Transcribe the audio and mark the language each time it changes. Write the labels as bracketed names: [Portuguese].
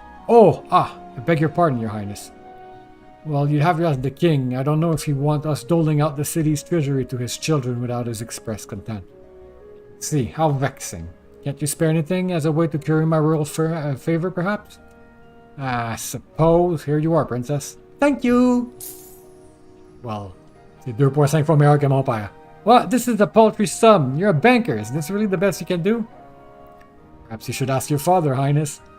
[English] Oh, I beg your pardon, Your Highness. Well, you'd have to ask the king. I don't know if he'd want us doling out the city's treasury to his children without his express consent. See, how vexing. Can't you spare anything as a way to curry my royal favor, perhaps? I suppose. Here you are, princess. Thank you! [French] Well, c'est 2.5 fois meilleur que mon père. [English] What? This is a paltry sum. You're a banker. Is this really the best you can do? Perhaps you should ask your father, Highness.